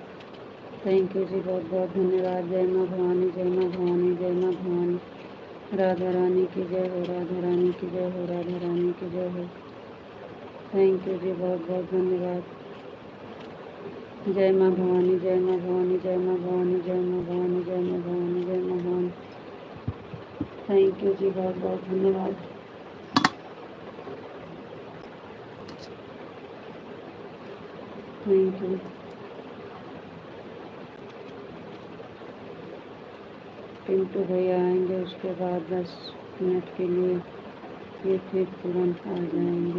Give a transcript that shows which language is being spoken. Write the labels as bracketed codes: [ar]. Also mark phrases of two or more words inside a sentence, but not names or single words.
[en] Thank you [hi] जी, बहुत बहुत धन्यवाद। जय माँ भवानी, जय माँ भवानी, जय माँ भवानी। राधा रानी की जय हो, राधा रानी की जय हो, राधा रानी की जय हो। [en] Thank you [hi] जी, बहुत बहुत धन्यवाद। जय माँ भवानी, जय माँ भवानी, जय माँ भवानी, जय माँ भवानी, जय माँ भवानी, जय माँ भवानी। [en] Thank you [hi] जी, बहुत बहुत धन्यवाद। [en] Thank you. [hi] पिंटू भैया आएंगे, उसके बाद 10 मिनट के लिए ये फिर तुरंत आ जाएंगे।